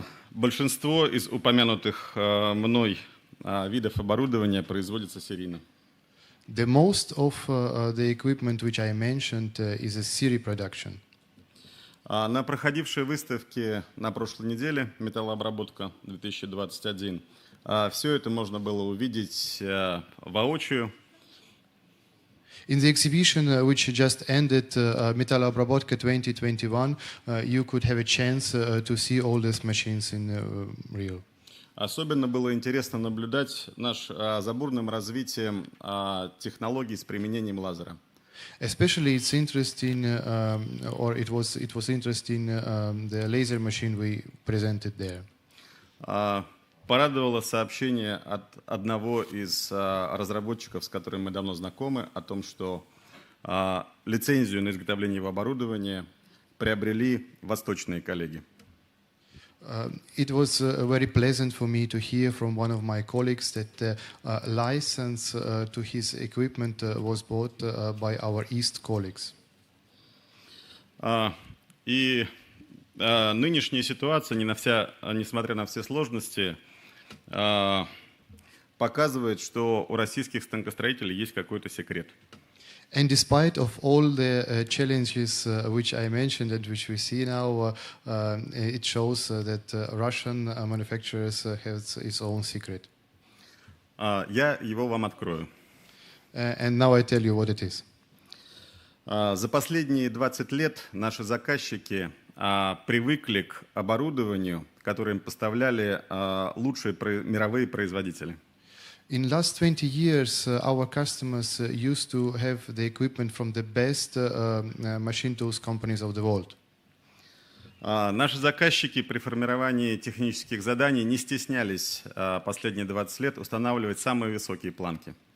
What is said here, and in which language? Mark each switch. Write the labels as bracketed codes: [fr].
[ru] Большинство из упомянутых мной видов оборудования производится серийно. [en] The most of the equipment which I mentioned is a series production. [ru] На проходившей выставке на прошлой неделе «Металлообработка 2021» все это можно было увидеть воочию. [en] In the exhibition which just ended, Metalloobработка 2021, you could have a chance to see all these machines in real. [ru] Особенно было интересно наблюдать за бурным развитием технологий с применением лазера. [en] Especially it's interesting, or it was interesting, the laser machine we presented there. [ru] Порадовало сообщение от одного из разработчиков, с которым мы давно знакомы, о том, что лицензию на изготовление его оборудования приобрели восточные коллеги. [en] It was very pleasant for me to hear from one of my colleagues that the license to his equipment was bought by our East colleagues. [ru] И нынешняя ситуация, несмотря на все сложности, показывает, что у российских станкостроителей есть какой-то секрет. [en] And despite of all the challenges which I mentioned and which we see now, it shows that Russian manufacturers have its own secret. [ru] Я его вам открою. [en] And now I tell you what it is. [ru] За последние 20 лет наши заказчики привыкли к оборудованию, которое им поставляли лучшие мировые производители. [en] In last 20 years, our customers used to have the equipment from the best machine tools companies of the world. [ru] Наши заказчики при формировании технических заданий не стеснялись последние 20 лет устанавливать самые высокие планки.